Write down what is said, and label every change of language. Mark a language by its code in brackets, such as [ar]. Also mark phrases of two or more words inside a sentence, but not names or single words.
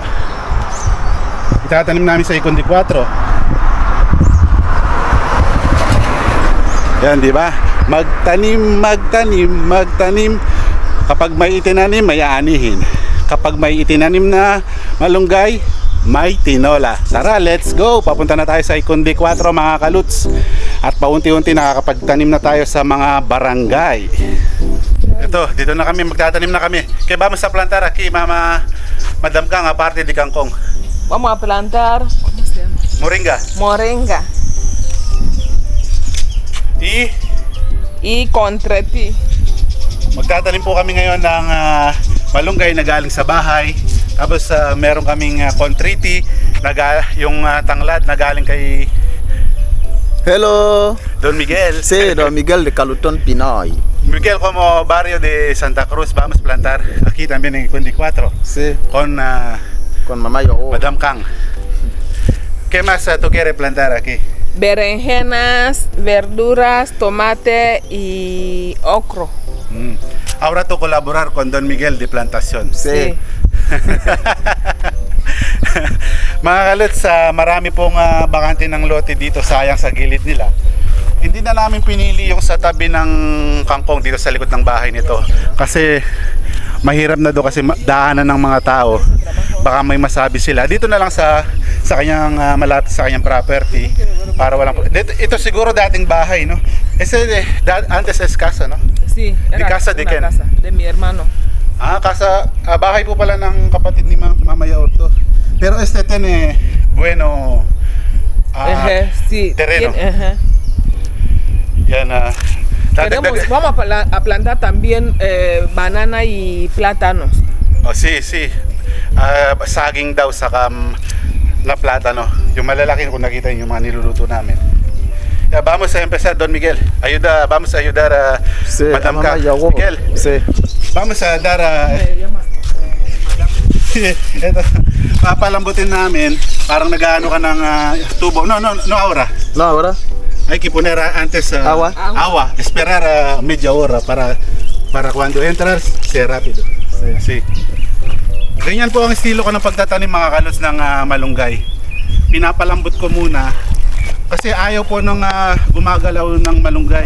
[tl] Itatanim namin sa Ikundi 4. Yan, di ba? Magtanim, magtanim, magtanim. Kapag may itinanim, may aanihin. Kapag may itinanim na malunggay, may tinola. Tara, [en] let's go! [tl] Papunta na tayo sa Ikundi 4, mga Kaluts. At paunti-unti nakakapagtanim na tayo sa mga barangay. Ito, dito na kami, magtatanim na kami. [es] Kaya vamos a plantar aquí, Madam Kang, aparte de kangkong. Vamos a plantar Moringa. moringa y contreti. [tl] Magtatanim po kami ngayon ng malunggay na galing sa bahay. Tapos meron kaming contriti, yung tanglad na galing kay [es] Hello, Don Miguel. sí, Don Miguel de Calutón, Pinoy. Miguel, como barrio de Santa Cruz, vamos a plantar aquí también en Ikundi 4 Sí, con Mamá Yaur. Madam Kang. ¿Qué más tú quieres plantar aquí? Berenjenas, verduras, tomate y ocro. Ahora tú colaborar con Don Miguel de plantación. Sí. [tl] Mga Kaluts, marami pong bakante ng lote dito, sayang sa gilid nila. Hindi na namin pinili yung sa tabi ng kangkong dito sa likod ng bahay nito. Kasi mahirap na doon kasi daanan ng mga tao. Baka may masabi sila. Dito na lang sa kanyang malapit sa kanyang property para walang ito siguro dating bahay, no? [es] Antes es casa, no? Sí, ¿De casa de quién? casa de mi hermano. Casa, [tl] bahay po pala ng kapatid ni Mama Yaur to. [es] Pero tiene bueno Sí, terreno. Yan, vamos a plantar también banana y plátanos. Oh, sí. [tl] Saging daw saka na plátano. Yung malalaki kung nakita niyo yung mga niluluto namin. [es] Vamos a empezar, Don Miguel. Vamos a ayudar a Sí, Madam Mamá Kang. Yaur. Miguel, Sí. vamos a dar [tl] ito, papalambutin namin. Parang nag-ano ka ng tubo. [es] No ahora. No, ahora. Hay que poner antes agua. Esperar media hora para cuando entras, sea rápido. Sí. [tl] Ganyan po ang estilo ko ng pagtatanim, mga Kaluts, ng malunggay. Pinapalambot ko muna kasi ayaw po nung gumagalaw ng malunggay.